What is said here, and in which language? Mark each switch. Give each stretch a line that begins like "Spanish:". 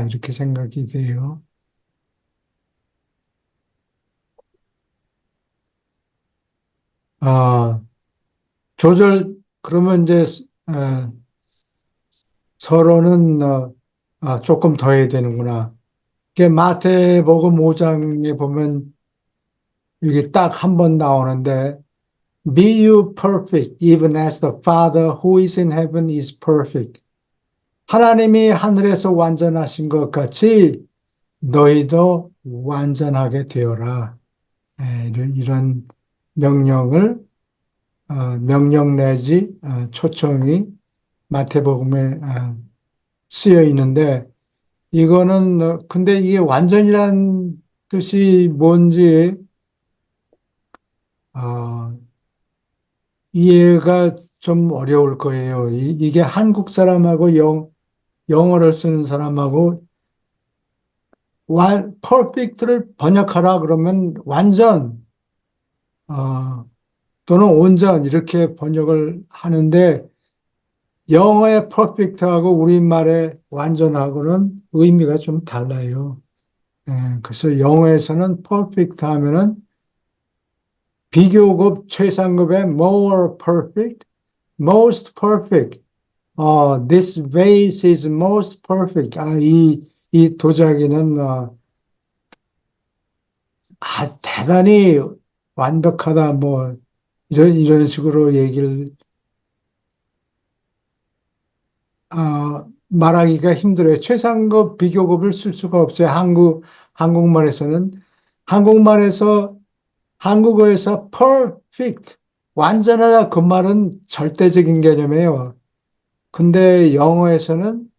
Korean: 이렇게 생각이 돼요. 아, 그러면 이제, 어, 서로는, 조금 더 해야 되는구나. 이게 마태복음 5장에 보면 이게 딱 한 번 나오는데,
English: Be you perfect, even as the Father who is in heaven is perfect.
Korean: 하나님이 하늘에서 완전하신 것 같이 너희도 완전하게 되어라. 이런 명령을, 명령 내지 초청이 마태복음에 쓰여 있는데, 이거는, 근데 이게 완전이란 뜻이 뭔지, 어, 이해가 좀 어려울 거예요. 이게 한국 사람하고 영어를 쓰는 사람하고 perfect를 번역하라 그러면 완전, 어, 또는 온전 이렇게 번역을 하는데 영어의 perfect하고 우리말의 완전하고는 의미가 좀 달라요. 그래서 영어에서는 perfect 하면은 비교급 최상급의
English: more perfect, most perfect. This vase is most perfect.
Korean: 이 도자기는 대단히 완벽하다. 뭐 이런 식으로 얘기를 말하기가 힘들어요. 최상급, 비교급을 쓸 수가 없어요. 한국말에서는 한국말에서 한국어에서 perfect, 완전하다 그 말은 절대적인 개념이에요. 근데 영어에서는